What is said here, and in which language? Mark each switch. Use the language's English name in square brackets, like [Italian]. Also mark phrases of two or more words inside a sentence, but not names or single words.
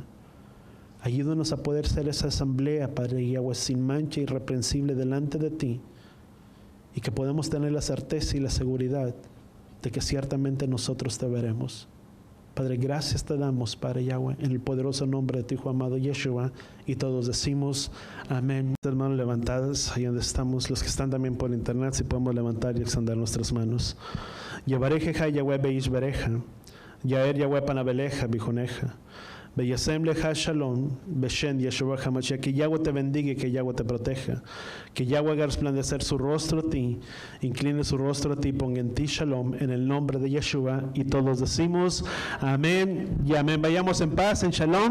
[Spanish] Ayúdanos a poder ser esa asamblea, Padre Yahweh, sin mancha, irreprensible delante de ti, y que podamos tener la certeza y la seguridad de que ciertamente nosotros te veremos. Padre, gracias te damos, Padre Yahweh, en el poderoso nombre de tu Hijo amado Yeshua, y todos decimos amén. Hermanos, levantadas ahí donde estamos, los que están también por internet, si podemos levantar y extender nuestras manos. [Hebrew] יברכך יהוה וישמרך, יאר יהוה פניו אליך ויחנך, וישם לך שלום, בשם ישוע המשיח. [Spanish] Que Yahweh te bendiga y que Yahweh te proteja. Que Yahweh haga resplandecer su rostro a ti, incline su rostro a ti, ponga en ti shalom, en el nombre de Yeshua. Y todos decimos amén y amén. Vayamos en paz, en shalom.